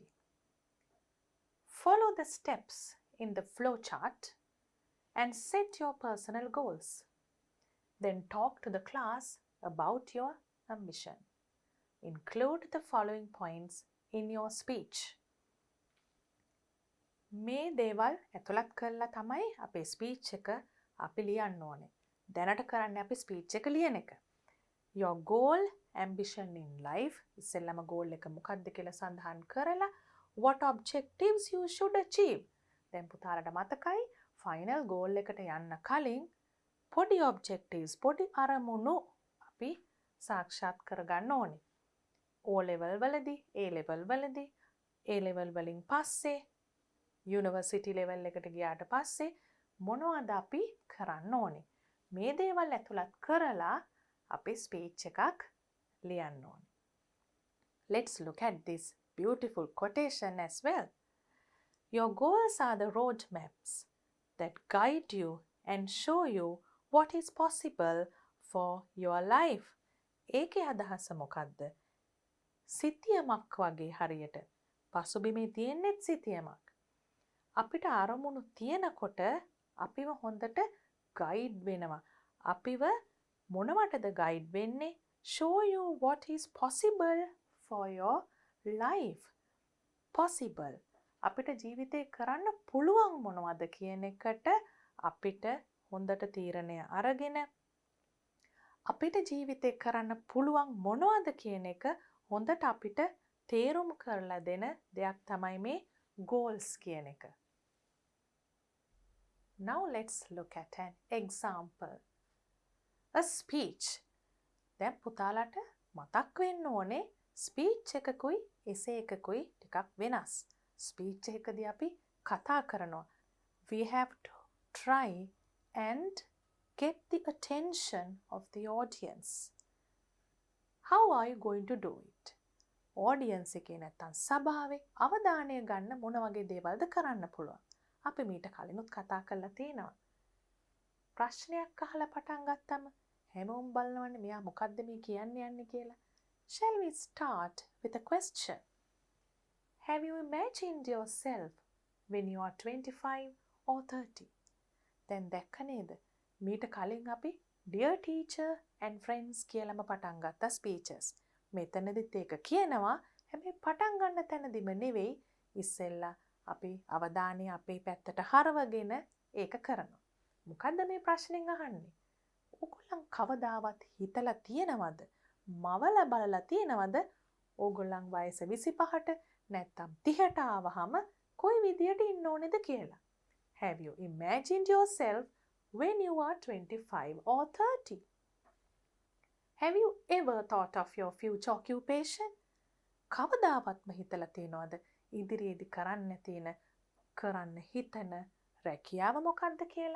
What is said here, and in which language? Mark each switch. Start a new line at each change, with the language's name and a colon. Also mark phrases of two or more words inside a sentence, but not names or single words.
English: Follow the steps in the flowchart and set your personal goals. Then talk to the class about your ambition. Include the following points in your speech.
Sinhala: මේ දේවල් ඇතුළත් කරලා තමයි අපේ ස්පීච් එක අපි ලියන්න ඕනේ. දැනට කරන්නේ අපි ස්පීච් එක ලියන එක.
English: Your goal, ambition in life.
Sinhala: ඉස්සෙල්ලම goal එක මොකක්ද කියලා සඳහන් කරලා
English: what objectives you should achieve.
Sinhala: දැන් පුතාලට මතකයි final goal එකට යන්න කලින් පොඩි objectives, පොඩි අරමුණු අපි සාක්ෂාත් කරගන්න ඕනේ.
English: O level
Sinhala: වලදී,
English: A level
Sinhala: වලදී,
English: A level
Sinhala: වලින් පස්සේ යුනිවර්සිටි ලෙවල් එකට ගියාට පස්සේ මොනවද අපි කරන්න ඕනේ? මේ දේවල් ඇතුළත් කරලා අපි ස්පීච් එකක් ලියන්න ඕනේ.
English: Let's look at this beautiful quotation as well. Your goals are the road maps that guide you and show you what is possible for your life.
Sinhala: ඒකේ අදහස මොකක්ද? සිතියමක් වගේ හරියට. පසුබිමේ තියෙන්නේ සිතියමක්. අපිට අරමුණු තියෙනකොට අපිව හොඳට ගයිඩ් වෙනවා. අපිව මොනවටද ගයිඩ් වෙන්නේ?
English: Show you what is possible for your life. Possible.
Sinhala: අපිට ජීවිතේ කරන්න පුළුවන් මොනවද කියන එකට අපිට හොඳට තීරණය අරගෙන අපිට ජීවිතේ කරන්න පුළුවන් මොනවද කියන එක හොඳට අපිට තේරුම් කරලා දෙන දෙයක් තමයි මේ goals කියන එක.
English: Now let's look at an example. A speech.
Sinhala: දැන් පුතාලට මතක් වෙන්න ඕනේ ස්පීච් එකකුයි එසේ එකකුයි ටිකක් වෙනස්. ස්පීච් එකකදී අපි කතා කරනවා.
English: We have to try and get the attention of the audience. How are you going to do it?
Sinhala: Audience එකේ නැත්තම් සභාවේ අවධානය ගන්න මොන වගේ දේවල්ද කරන්න පුළුවන්? අපි මීට කලිනුත් කතා කරලා තියෙනවා. ප්‍රශ්නයක් අහලා පටන් ගත්තම හැමෝම බලනවනේ මෙයා මොකද්ද මේ කියන්නේ යන්නේ කියලා.
English: Shall we start with a question? Have you imagined yourself when you are 25 or 30?
Sinhala: දැන් දැක්ක නේද? මීට කලින් අපි
English: dear teacher and friends
Sinhala: කියලාම පටන් ගත්ත speeches. මෙතනදිත් ඒක කියනවා. හැබැයි පටන් ගන්න තැනදිම නෙවෙයි ඉස්සෙල්ලා අපි අවධානය අපේ පැත්තට හරවගෙන ඒක කරනවා. මොකද්ද මේ ප්‍රශ්نين අහන්නේ? ඕගොල්ලන් කවදාවත් හිතලා තියෙනවද? මවලා බලලා තියෙනවද? ඕගොල්ලන් වයස 25ට නැත්තම් 30ට ආවහම කොයි විදියට ඉන්න ඕනේද කියලා.
English: Have you imagined yourself when you are 25 or 30? Have you ever thought of your future occupation?
Sinhala: කවදාවත්ම හිතලා තියෙනවද ඉදිරියේදී කරන්න තියෙන කරන්න හිතන රැකියාව මොකක්ද කියලා?